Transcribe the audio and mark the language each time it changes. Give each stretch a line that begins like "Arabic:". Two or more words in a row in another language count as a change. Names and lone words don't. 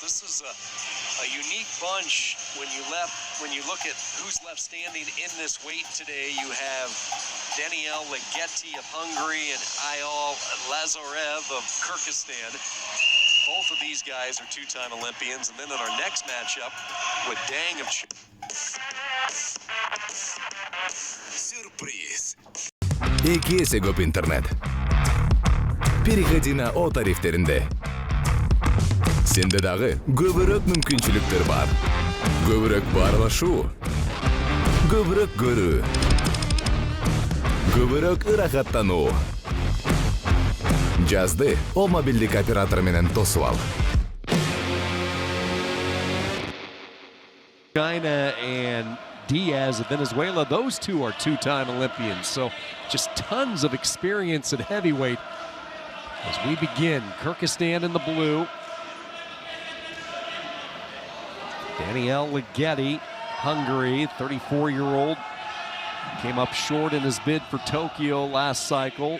English: This is a unique bunch when you look at who's left standing in this weight today. You have Danielle Ligeti of Hungary and Ayaal Lazarev of Kyrgyzstan. Both of these guys are two-time Olympians. And then in our next matchup with Dang of
Kyrgyz: Сюрприз. Эки есе көп интернет.
Russian: Переходи на
Kyrgyz: О тарифтеринде. Сенде дагы көбүрөөк мүмкүнчүлүктөр бар. Көбүрөөк баарлашуу. Көбүрөөк көрүү. Көбүрөөк ырахаттануу. Жазды О мобилдик оператор менен тосуп ал.
English: China and Diaz of Venezuela, those two are two-time Olympians, so just tons of experience at heavyweight. As we begin, Kyrgyzstan in the blue. Danielle Ligeti, Hungary, 34-year-old, came up short in his bid for Tokyo last cycle.